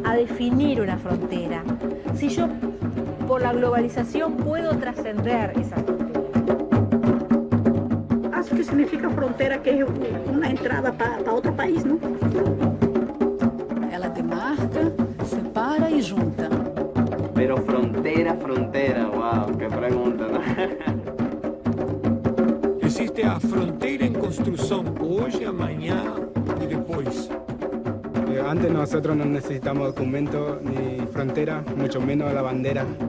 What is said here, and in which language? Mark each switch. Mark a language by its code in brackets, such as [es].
[es] Definir una frontera, si yo por la globalización puedo trascender esa frontera. [pt] Acho que significa [es] frontera que es una entrada para otro país, ¿no? [pt] Ela demarca, separa [es] y junta. Pero frontera, wow, qué pregunta, ¿no? [pt] Existe a fronteira em construção hoje, amanhã e depois. [es] Antes nosotros no necesitamos documentos ni frontera, mucho menos la bandera.